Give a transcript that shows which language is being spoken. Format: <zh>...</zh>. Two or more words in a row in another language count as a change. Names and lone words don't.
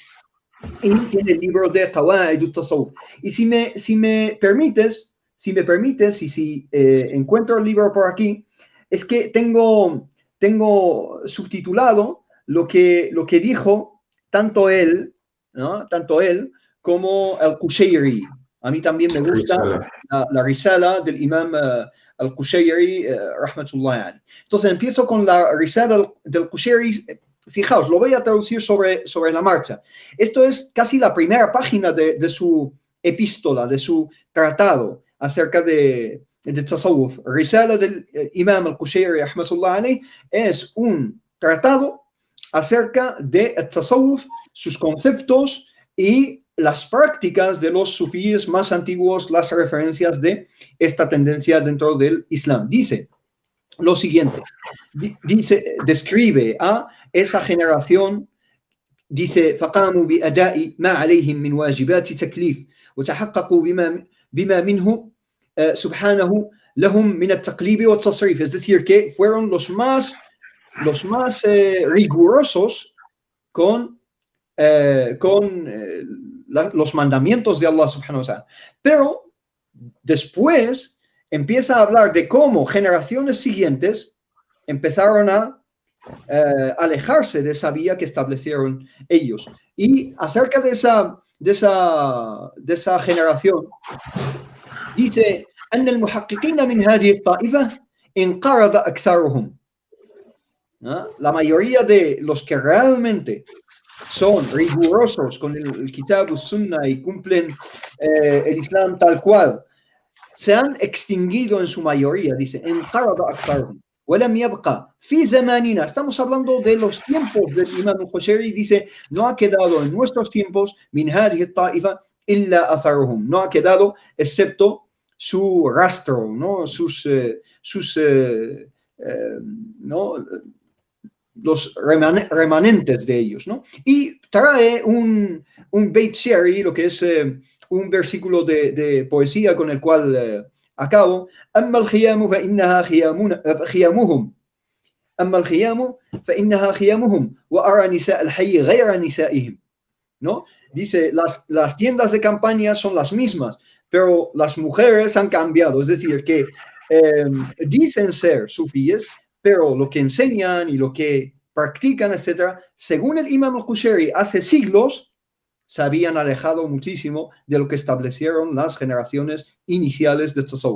<es>Y tiene el libro de Qawaid al-Tasawwuf. Y si me permites, y si encuentro el libro por aquí, es que tengo subtitulado lo que dijo tanto él, ¿no? Tanto él como al-Qushayri. A mí también me gusta la risala del imam al-Qushayri,</es> <ar>رحمة الله عليه.</ar> <es>Entonces empiezo con la risala del Qushayri. Fijaos, lo voy a traducir sobre la marcha. Esto es casi la primera página de su epístola, de su tratado acerca de Tasawwuf. Risala del Imam al-Qushayri,</es> <ar>رحمة الله عليه,</ar> <es>es un tratado acerca de Tasawwuf, sus conceptos y las prácticas de los sufíes más antiguos, las referencias de esta tendencia dentro del Islam. Dice lo siguiente, describe a esa generación, dice</es> <ar>فقاموا بأداء ما عليهم من واجبات تكليف وتحققوا بما منه سبحانه لهم من التقليب والتصريف,</ar> <es>es decir, que fueron los más rigurosos con los mandamientos de Allah</es> <ar>سبحانه وتعالى.</ar> <es>Pero después empieza a hablar de cómo generaciones siguientes empezaron a alejarse de esa vía que establecieron ellos. Y acerca de esa generación, dice:</es> <ar>أن المحققين من هذه الطائفة انقرض أكثرهم.</ar> <es>La mayoría de los que realmente son rigurosos con el</es> <ar>كتاب السنة</ar> <es>y cumplen el Islam tal cual, se han extinguido en su mayoría, dice,</es> <ar>انقرض أكثرهم ولم يبقى في زماننا.</ar> <es>Estamos hablando de los tiempos del Imam al-Qushayri, dice, no ha quedado en nuestros tiempos</es> <ar>من هذه الطائفة إلا أثرهم,</ar> <es>no ha quedado excepto su rastro, ¿no? ¿no? Los remanentes de ellos, ¿no? Y trae un</es> <ar>بيت شعري,</ar> <es>lo que es un versículo de poesía con el cual acabo.</es> <ar>أما الخيام فإنها خيامهم أما الخيام فإنها خيامهم وأرى نساء الحي غير نسائهم,</ar> <es>¿no? Dice, las tiendas de campaña son las mismas, pero las mujeres han cambiado, es decir, que dicen ser sufíes, pero lo que enseñan y lo que practican, etcétera, según el Imam al-Qushayri, hace siglos se habían alejado muchísimo de lo que establecieron las generaciones iniciales de Tasawwuf.</es>